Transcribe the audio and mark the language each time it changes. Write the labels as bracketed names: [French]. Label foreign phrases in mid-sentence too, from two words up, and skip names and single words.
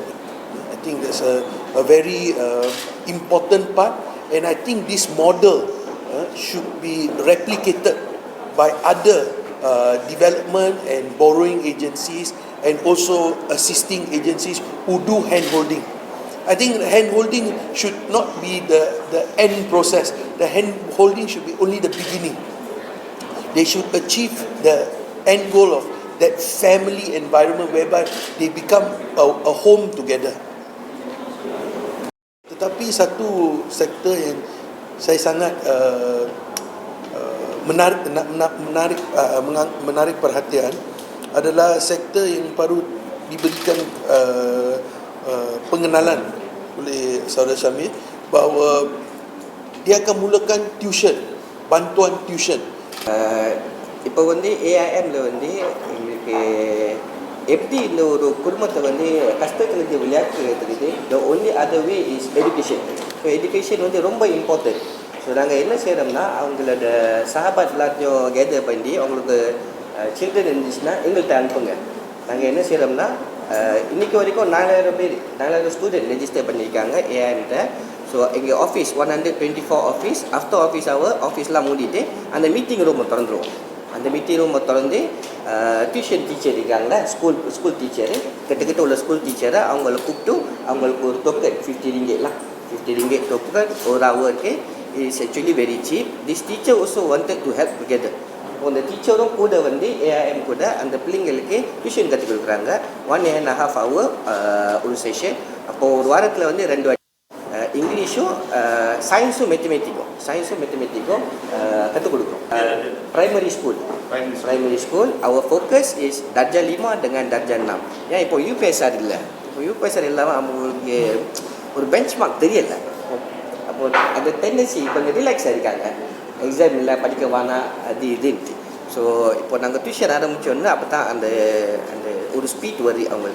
[English] I think that's a very important part, and I think this model should be replicated by other development and borrowing agencies, and also assisting agencies who do hand-holding. I think hand-holding should not be the end process. The hand-holding should be only the beginning. They should achieve the end goal of that family environment whereby they become a home together. [Malay] Tetapi satu sektor yang saya sangat menarik perhatian adalah sektor yang baru diberikan pengenalan oleh Saudara Syamil, bahawa dia akan mulakan tuition, bantuan tuition [Tamil] இப்போ வந்து ஏஐஎம்ல வந்து எங்களுக்கு எப்படி இந்த ஒரு குடும்பத்தை வந்து கஷ்டத்துலேருந்து விளையாட்டுறதுக்கு [English] the only other way is education. so education [Tamil] வந்து ரொம்ப இம்பார்ட்டன்ட். ஸோ நாங்கள் என்ன செய்கிறோம்னா அவங்களோட சஹாபாத் எல்லாத்தையும் கேதர் பண்ணி அவங்களுக்கு சில்ட்ரன் இருந்துச்சுன்னா எங்கள்கிட்ட அனுப்புங்க. நாங்கள் என்ன செய்கிறோம்னா இன்றைக்கி வரைக்கும் 4000 [English] student register [Tamil] பண்ணியிருக்காங்க ஏஐஎம்கிட்ட. ஸோ எங்கள் ஆஃபீஸ் 124 [English] office after office [Tamil] ஆஃபீஸ்லாம் மூடிட்டு அந்த [English] meeting room [Tamil] திறந்துருவோம். அந்த [English] meeting room [Tamil] திறந்து [English] tuition teacher [Tamil] இருக்காங்க, [English] school teacher [Tamil] கிட்டத்தட்ட உள்ள [English] school teacher [Tamil] அவங்கள கூப்பிட்டு அவங்களுக்கு ஒரு டோக்கன் 50 ringgit 50 ringgit டோக்கன் ஒரு ஹவருக்கு. [English] It's actually very cheap. This teacher also wanted to help together. [Tamil] அந்த டீச்சரும் கூட வந்து ஏஐஎம் கூட அந்த பிள்ளைங்களுக்கு டியூஷன் கற்றுக் கொடுக்குறாங்க. 1.5 hour ஒரு செஷன். அப்போது ஒரு வாரத்தில் வந்து 2 வாட்டி இங்கிலீஷும் சயின்ஸும் மேத்தமெட்டிக்கும் கற்றுக் கொடுக்குறோம். [English] Primary school our focus is [Malay] darjah 5 dengan darjah 6. [Tamil] ஏன் இப்போ யூபிஎஸ்ஆர் இல்லை, இப்போ யூபிஎஸ்ஆர் இல்லாமல் அவங்களுக்கு ஒரு பெஞ்ச் மார்க் தெரியல. அப்போ அந்த டெண்டன்சி கொஞ்சம் ரிலாக்ஸாக இருக்காங்க, எக்ஸாம் இல்லை படிக்க வேணாம் அது இதுன்ட்டு. ஸோ இப்போ நாங்கள் டியூஷன் ஆரம்பித்தோன்னா அப்போ தான் அந்த அந்த ஒரு ஸ்பீட் வருது அவங்களுக்கு.